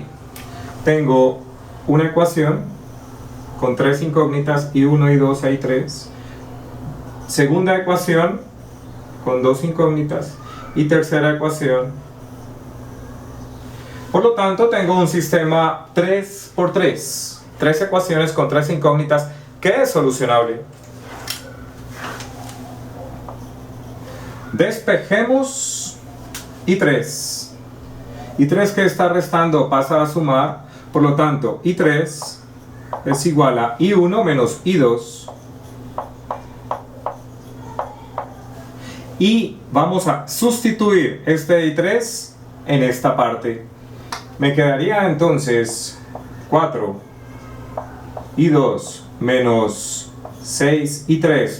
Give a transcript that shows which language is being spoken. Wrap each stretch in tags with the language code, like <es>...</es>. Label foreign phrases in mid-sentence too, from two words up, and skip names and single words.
<es>Tengo una ecuación con tres incógnitas, I1, I2, I3. Segunda ecuación con dos incógnitas. Y tercera ecuación. Por lo tanto, tengo un sistema 3×3. Tres ecuaciones con tres incógnitas que es solucionable. Despejemos I3. I3 que está restando pasa a sumar. Por lo tanto, I3 es igual a I1 menos I2. Y vamos a sustituir este I3 en esta parte. Me quedaría entonces 4 I2 menos 6 I3.</es>